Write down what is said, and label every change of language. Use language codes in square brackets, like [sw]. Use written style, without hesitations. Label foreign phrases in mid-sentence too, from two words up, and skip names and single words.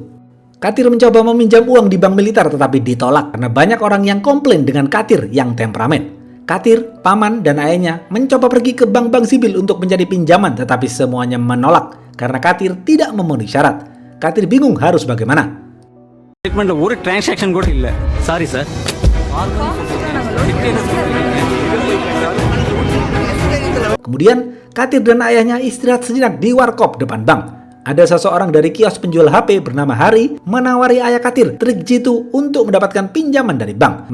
[id] Katir mencoba meminjam uang di bank militer tetapi ditolak karena banyak orang yang komplain dengan Katir yang temperamen. Katir, paman, dan ayahnya mencoba pergi ke bank-bank sipil untuk mencari pinjaman tetapi semuanya menolak karena Katir tidak memenuhi syarat. Katir bingung harus bagaimana. [ta] ஸ்டேட்மெண்ட்ல ஒரு டிரான்சாக்ஷன் கூட இல்ல. [en] sorry sir. [id] Kemudian, Katir dan ayahnya istirahat sejenak di warkop depan bank. Ada seseorang dari kios penjual HP bernama Hari menawari ayah Katir trik jitu untuk mendapatkan pinjaman dari bank.